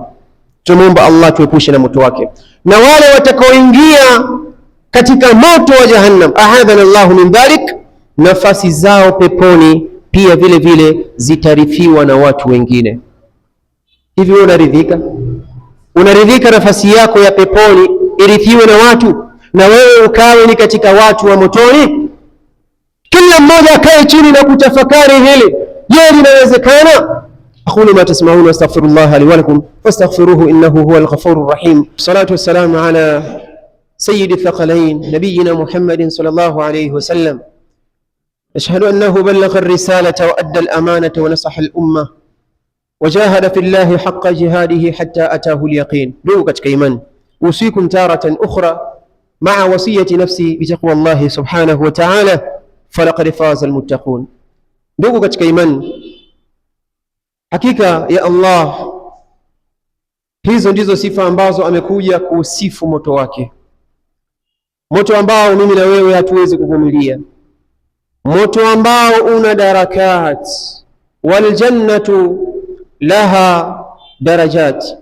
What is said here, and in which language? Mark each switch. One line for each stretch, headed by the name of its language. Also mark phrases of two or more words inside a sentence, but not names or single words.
Swahili: Tunaomba Allah tuepushe na moto wake. Na wale watakaoingia katika moto wa jahannam,
Arabic: أعاذنا الله من ذلك,
Swahili: nafasi zao peponi pia vile vile zitarithiwa na watu wengine. Hivi wewe unaridhika? Unaridhika nafasi yako ya peponi irithiwe na watu, na wewe ukawe ni katika watu wa motoni? Kila mmoja akae chini na kutafakari hili. Je, linawezekana?
Arabic: أقول ما تسمعون واستغفر الله لي ولكم فاستغفروه إنه هو الغفور الرحيم. الصلاة والسلام على سيد الثقلين نبينا محمد صلى الله عليه وسلم. أشهد أنه بلغ الرسالة وأدى الأمانة ونصح الأمة وجاهد في الله حق جهاده حتى أتاه اليقين. دوكت كيمن أوصيكم تارة أخرى مع وصية نفسي بتقوى الله سبحانه وتعالى فلقد فاز المتقون. دوكت كيمن
Swahili: hakika ya Allah, hizo ndizo sifa ambazo amekuja kusifu moto wake, moto ambao mimi na wewe hatuwezi kuvumilia, moto ambao una darakat,
Arabic: والجنة لها درجات.